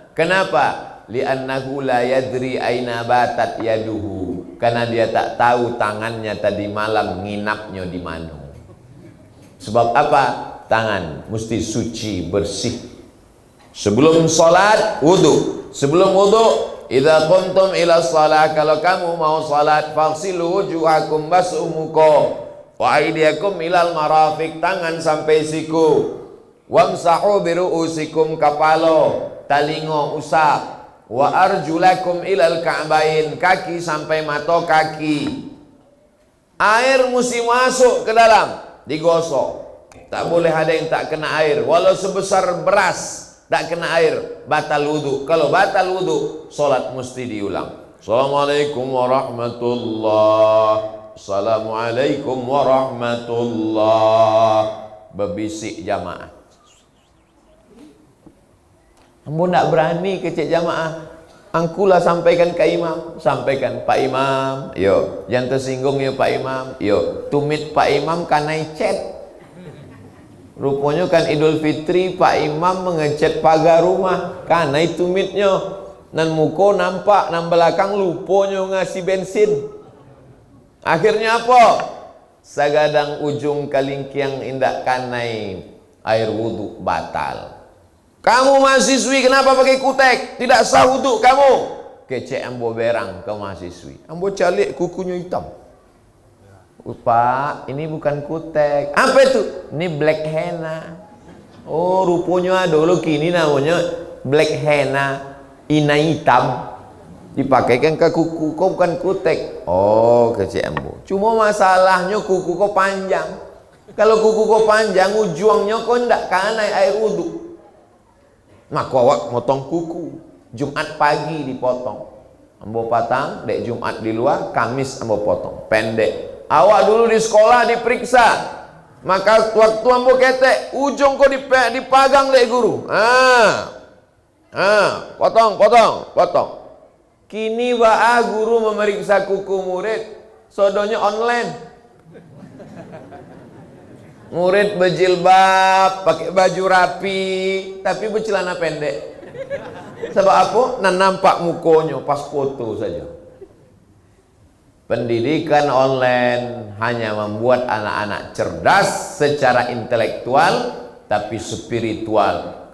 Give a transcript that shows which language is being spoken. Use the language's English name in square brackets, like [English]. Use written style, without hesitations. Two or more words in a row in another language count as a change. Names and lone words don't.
[Indonesian] Kenapa? [Arabic] لأنه لا يدري أين باتت يده, [Indonesian] karena dia tak tahu tangannya tadi malam nginapnya di mana. Sebab apa? Tangan mesti suci, bersih. Sebelum salat wudu, sebelum wudu, [Arabic] إذا قمتم إلى الصلاة, [Indonesian] kalau kamu mau salat, [Arabic] فاغسلوا وجوهكم, [Indonesian] basuh muka, [Arabic] وأيديكم إلى المرافق, [Indonesian] tangan sampai siku, [Arabic] وامسحوا برءوسكم, [Minangkabau] kepala, talingo usap, [Arabic] وأرجلكم إلى الكعبين, [Indonesian] kaki sampai mata kaki. Air mesti masuk ke dalam, digosok. Tak boleh ada yang tak kena air, walau sebesar beras. Tak kena air, batal wudu. Kalau batal wudu, solat mesti diulang. [Arabic] السلام عليكم ورحمة الله، السلام عليكم ورحمة الله. [Indonesian] Berbisik jamaah. [Minangkabau] Ambo nak berani kecek jamaah. [Indonesian] Angkulah sampaikan ke imam. Sampaikan, Pak Imam, yo, jangan tersinggung ya Pak Imam. [Minangkabau] Yo, tumit Pak Imam kanai chat. Rupanya kan Idul Fitri Pak Imam mengecat pagar rumah, karena itu mitnya nan muko nampak, nan belakang lupanya ngasih bensin. Akhirnya apa? Sagadang ujung kalingkiang indak kanai air wudhu batal. [Indonesian] Kamu mahasiswi kenapa pakai kutek? Tidak sah wudhu kamu. [Minangkabau] Kecek ambo berang ke mahasiswi. Ambo calik kukunya hitam. [Indonesian] Pak, ini bukan kutek. Apa itu? Ini [English] black henna. [Indonesian] Oh, rupanya dulu kini namanya [English] black henna, [Indonesian] inai hitam. [Minangkabau] Dipakaikan ke kuku, kok bukan kutek. Oh, kecik ambo. Cuma masalahnya kuku kok panjang. Kalau kuku kok panjang, ujungnya kok ndak kanai air wudhu. Maka awak motong kuku Jumat pagi dipotong, ambo patang dek Jumat di luar, Kamis ambo potong pendek. Awak dulu di sekolah diperiksa, maka waktu ambo ketek ujung kok dipagang dek guru. [Indonesian] Potong. Kini guru memeriksa kuku murid, sodonya online. Murid berjilbab, pakai baju rapi, tapi bercelana pendek. Sebab apa? Nah, nampak mukonya pas foto saja. Pendidikan online hanya membuat anak-anak cerdas secara intelektual, tapi spiritual.